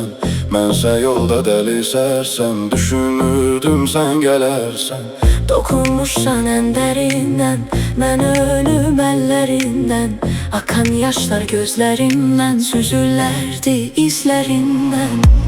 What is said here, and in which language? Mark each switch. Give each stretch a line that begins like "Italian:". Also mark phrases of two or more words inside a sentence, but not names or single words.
Azerbaijani: Mənsə yolda dəli sərsəm, düşünürdüm sən gələrsən.
Turkish: Dokunmuşsan en derinden, ben ölüm ellerinden. Akan yaşlar gözlerimden, süzüllerdi izlerinden.